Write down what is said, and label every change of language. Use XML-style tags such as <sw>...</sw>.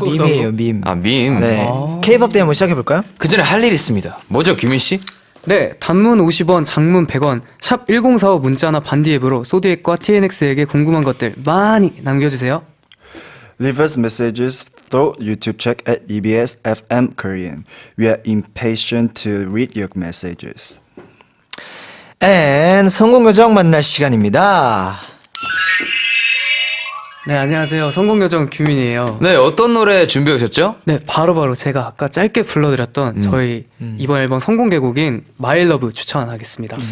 <ko>밈이에요, 밈. 밈. 네. K-pop 때 한번 시작해 볼까요? 그 전에 할 일이 있습니다. 뭐죠, 규민 씨? 네, 단문 50원, 장문 100원, 샵 1045 문자나 반디 앱으로 소디엑과 TNX에게 궁금한 것들 많이 남겨주세요.</ko> <en>leave us messages through YouTube check at EBS FM Korean. We are impatient to read your messages.</en> <ko>And 성공요정 만날 시간입니다. 네, 안녕하세요. 성공요정 규민이에요. 네, 어떤 노래 준비해 오셨죠? 네, 바로 제가 아까 짧게 불러드렸던 저희 이번 앨범 성공개곡인 My Love 추천하겠습니다.</ko>